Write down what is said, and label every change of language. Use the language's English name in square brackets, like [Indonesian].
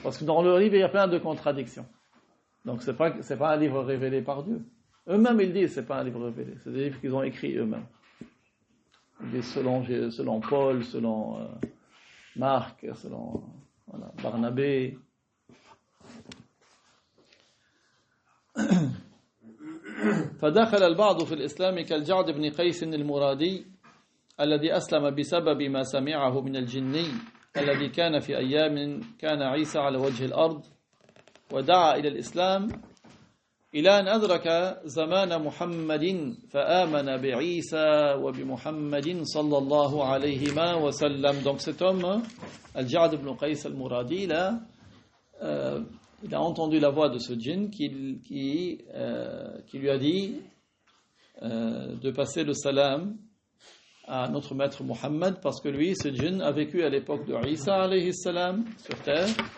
[French] Parce que dans leurs livres, il y a plein de contradictions. Donc c'est pas un livre révélé par Dieu. Eux-mêmes, ils disent que c'est pas un livre révélé. C'est des livres qu'ils ont écrits eux-mêmes. Ils disent selon Paul, selon Marc, selon Barnabé. [Arabic] فدخل البعض في الإسلام كالجعد بن قيس المرادي الذي أسلم بسبب ما سمعه من الجني الذي كان في أيام كان عيسى على وجه الأرض ودعا إلى الإسلام إلى أن أدرك زمان محمد فآمن بعيسى وبمحمد صلى الله عليهما وسلم. [French] Donc cet homme, Al-Ja'd ibn Qais al-Muradi, là, il a entendu la voix de ce djinn qui lui a dit de passer le salam à notre maître Mohammed, parce que lui, ce djinn, a vécu à l'époque de Isa [Arabic] alayhi salam [French] sur terre.